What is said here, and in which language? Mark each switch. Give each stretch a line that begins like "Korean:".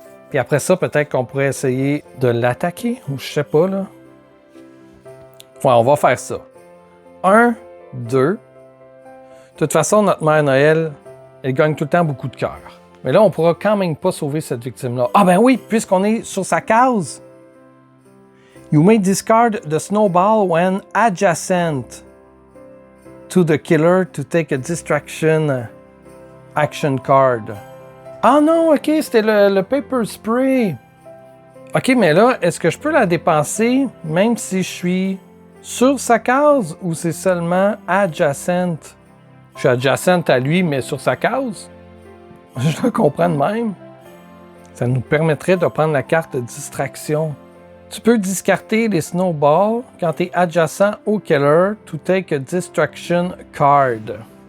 French: Puis après ça, peut-être qu'on pourrait essayer de l'attaquer, ou je sais pas, là. Ouais, on va faire ça. 1, 2. De toute façon, notre Mère Noël, elle gagne tout le temps beaucoup de cœur. Mais là, on pourra quand même pas sauver cette victime-là. Ah ben oui, puisqu'on est sur sa case.
English: You may discard the snowball when adjacent to the killer to take a distraction action card.
French: Ah non, ok, c'était le paper spray. Ok, mais là, est-ce que je peux la dépenser même si je suis sur sa case ou c'est seulement adjacent? Je suis adjacent à lui, mais sur sa case? Je le comprends de même. Ça nous permettrait de prendre la carte de distraction. Tu peux discarter les snowballs quand tu es adjacent au killer
English: to take a distraction card.